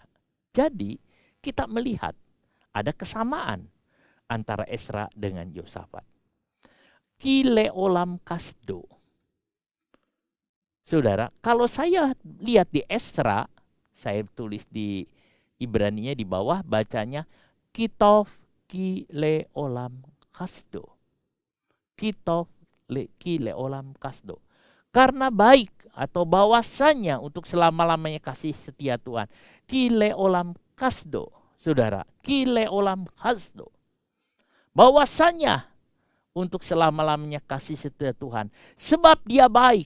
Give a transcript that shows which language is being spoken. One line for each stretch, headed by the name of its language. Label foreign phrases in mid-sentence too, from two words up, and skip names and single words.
Indonesian: Jadi kita melihat ada kesamaan antara Esra dengan Yosafat.
Hebrew: Kileolam kasdo.
Indonesian: Saudara, kalau saya lihat di Esra, saya tulis di Ibraninya di bawah, bacanya
Hebrew: kitov kileolam kasdo. Kitov kileolam kasdo.
Indonesian: Karena baik atau bahwasanya untuk selama-lamanya kasih setia Tuhan.
Hebrew: Kileolam kasdo.
Indonesian: Saudara,
Hebrew: kileolam kasdo.
Indonesian: Bahwasanya untuk selama-lamanya kasih setia Tuhan. Sebab dia baik.